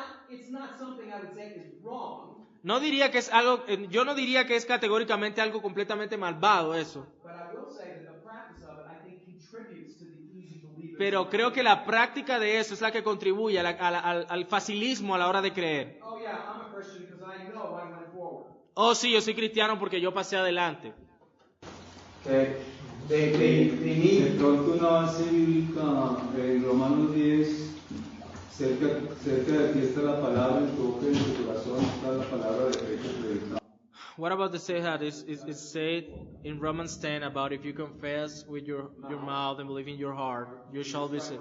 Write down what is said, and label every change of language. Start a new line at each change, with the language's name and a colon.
English: It's not something I would say is wrong,
Spanish: No diría que es algo, yo no diría que es categóricamente algo completamente malvado eso,
English: but I will say that the practice of it, I think, contributes to the easy believers.
Spanish: pero creo que la práctica de eso es la que contribuye al facilismo a la hora de creer.
English: Oh yeah, I'm a Christian because I know I went forward.
Spanish: Oh, sí, yo soy cristiano porque yo pasé adelante.
English: They
Spanish: De pronto una base bíblica en Romanos 10, cerca de ti está la palabra, en tu boca y en tu corazón está la palabra de fe que predicamos.
English: What about the say that is said in Romans 10 about if you confess with your mouth and believe in your heart, you shall be saved.